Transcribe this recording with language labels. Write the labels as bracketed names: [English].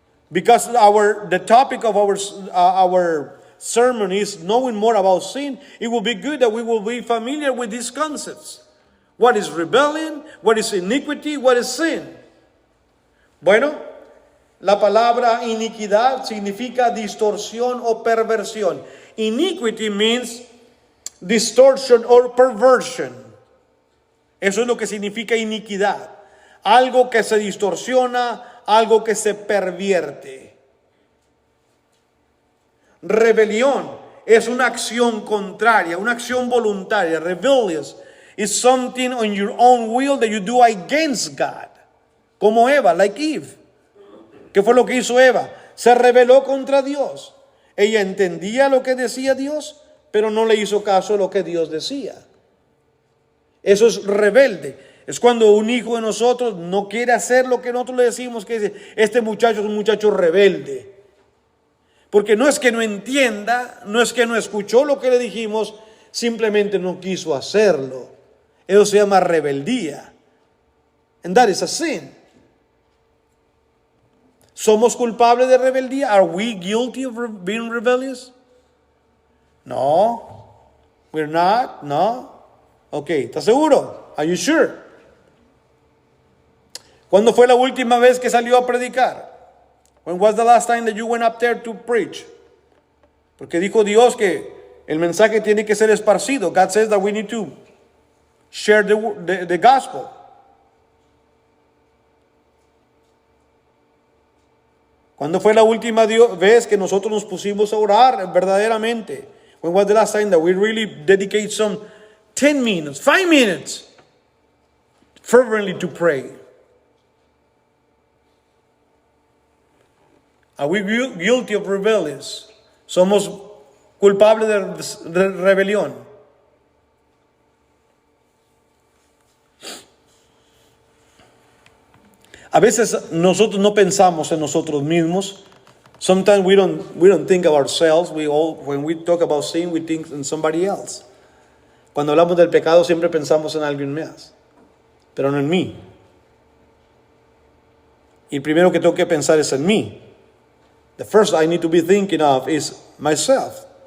[English] Because the topic of our sermon is knowing more about sin, it will be good that we will be familiar with these concepts. What is rebellion? What is iniquity? What is sin? [Spanish] Bueno, la palabra iniquidad significa distorsión o perversión. [English] Iniquity means distortion or perversion. [Spanish] Eso es lo que significa iniquidad. Algo que se distorsiona, algo que se pervierte. Rebelión es una acción contraria, una acción voluntaria. [English] Rebellious is something on your own will that you do against God. [Spanish] Como Eva, [English] like Eve. [Spanish] ¿Qué fue lo que hizo Eva? Se rebeló contra Dios. Ella entendía lo que decía Dios, pero no le hizo caso a lo que Dios decía. Eso es rebelde. Es cuando un hijo de nosotros no quiere hacer lo que nosotros le decimos, que dice, este muchacho es un muchacho rebelde. Porque no es que no entienda, no es que no escuchó lo que le dijimos, simplemente no quiso hacerlo. Eso se llama rebeldía. [English] And that is a sin. [Spanish] ¿Somos culpables de rebeldía? [English] Are we guilty of being rebellious? No. We're not? No. Ok, [Spanish] ¿estás seguro? [English] Are you sure? [Spanish] ¿Cuándo fue la última vez que salió a predicar? [English] When was the last time that you went up there to preach? [Spanish] Porque dijo Dios que el mensaje tiene que ser esparcido. [English] God says that we need to share the gospel. [Spanish] ¿Cuándo fue la última vez que nosotros nos pusimos a orar verdaderamente? [English] When was the last time that we really dedicate some 10 minutes, 5 minutes fervently to pray? Are we guilty of rebellions? [Spanish] ¿Somos culpables de rebelión? A veces nosotros no pensamos en nosotros mismos. [English] Sometimes we don't think of ourselves. When we talk about sin, we think in somebody else. [Spanish] Cuando hablamos del pecado siempre pensamos en alguien más, pero no en mí. Y el primero que tengo que pensar es en mí. [English] The first I need to be thinking of is myself.